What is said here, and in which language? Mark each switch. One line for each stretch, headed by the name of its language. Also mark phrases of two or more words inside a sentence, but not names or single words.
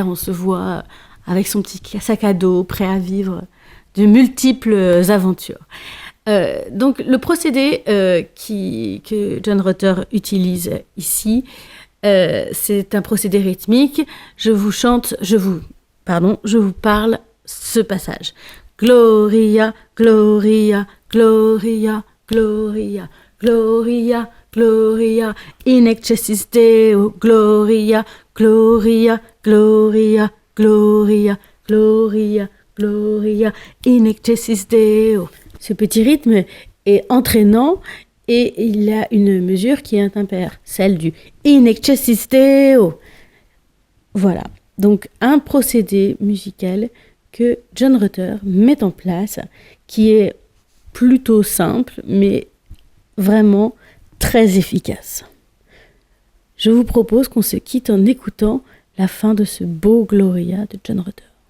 French: On se voit avec son petit sac à dos, prêt à vivre de multiples aventures. Donc le procédé que John Rutter utilise ici, c'est un procédé rythmique. Je vous parle ce passage.
Latin: Gloria, Gloria, Gloria, Gloria, Gloria, Gloria, in excelsis Deo, Gloria, Gloria, Gloria, Gloria, Gloria, Gloria, in excelsis Deo.
French: Ce petit rythme est entraînant et il a une mesure qui est impaire, celle du
Latin: in excelsis Deo.
French: Voilà, donc un procédé musical que John Rutter met en place, qui est plutôt simple, mais vraiment très efficace. Je vous propose qu'on se quitte en écoutant la fin de ce beau Gloria de John Rutter.